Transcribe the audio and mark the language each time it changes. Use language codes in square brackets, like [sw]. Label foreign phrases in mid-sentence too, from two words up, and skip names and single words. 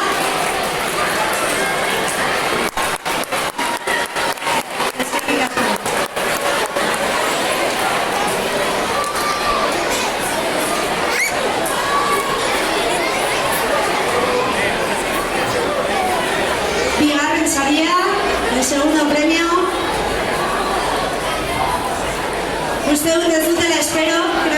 [eu] Eskerrik asko. Bigarren saria, [es] el segundo premio. [eu] Uste dut ez dutela espero,